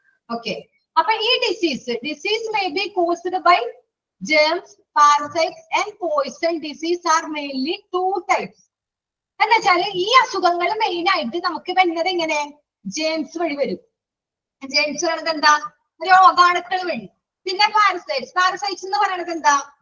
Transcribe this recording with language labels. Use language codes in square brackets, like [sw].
[ml] Okay, അപ്പൊ ഈ [en] Disease may be caused by germs, parasites and poison. Disease are mainly 2 types. [ml] എന്ന് വെച്ചാല് ഈ അസുഖങ്ങൾ മെയിൻ ആയിട്ട് നമുക്ക് വരുന്നത് എങ്ങനെ? ജേംസ് വഴി വരും. ജേംസ് പറയുന്നത് എന്താ? രോഗാണുക്കൾ വഴി. പിന്നെ പാരസൈറ്റ്സ് എന്ന് പറയുന്നത് എന്താ?